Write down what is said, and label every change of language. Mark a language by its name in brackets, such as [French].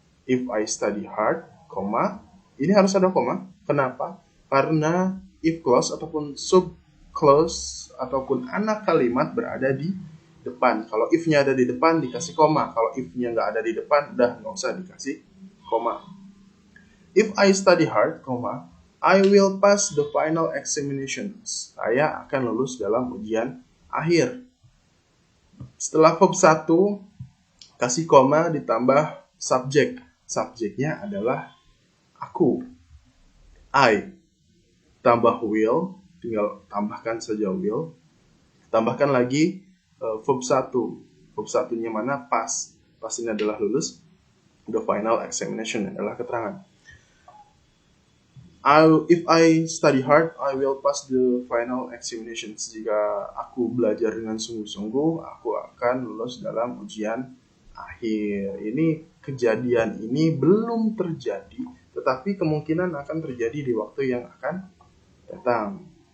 [English] If I study hard, [Indonesian] koma. Ini harus ada koma. Kenapa? Karena if clause ataupun sub clause ataupun anak kalimat berada di depan. Kalau if-nya ada di depan dikasih koma. Kalau if-nya nggak ada di depan, udah nggak usah dikasih koma. [English] If I study hard, koma, I will pass the final examinations. [Indonesian] Saya akan lulus dalam ujian akhir. Setelah verb 1, kasih koma ditambah subjek. Subjeknya adalah aku. I. Tambah will, tinggal tambahkan saja will. Tambahkan lagi verb 1. Verb 1-nya mana? Pass. Pass ini adalah lulus. [English] The final examination [Indonesian] adalah keterangan. [English] If I study hard, I will pass the final examinations. [Indonesian] Jika aku belajar dengan sungguh-sungguh, aku akan lulus dalam ujian akhir. Ini kejadian ini belum terjadi, tetapi kemungkinan akan terjadi di waktu yang akan datang.